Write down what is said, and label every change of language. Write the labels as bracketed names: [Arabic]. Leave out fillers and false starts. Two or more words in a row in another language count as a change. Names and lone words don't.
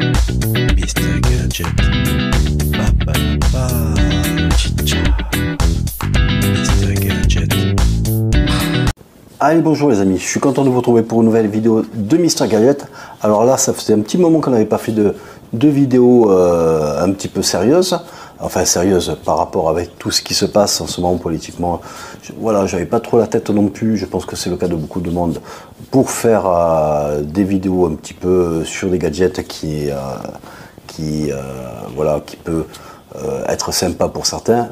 [French] Mr. Gadget. Ba, ba, ba, chicha. Mr. Gadget. Allez, bonjour les amis, je suis content de vous retrouver pour une nouvelle vidéo de Mr. Gadget. Alors là, ça faisait un petit moment qu'on n'avait pas fait de vidéos un petit peu sérieuses. Enfin sérieuse par rapport avec tout ce qui se passe en ce moment politiquement. Voilà, j'avais pas trop la tête non plus, je pense que c'est le cas de beaucoup de monde, pour faire des vidéos un petit peu sur des gadgets qui peut être sympa pour certains.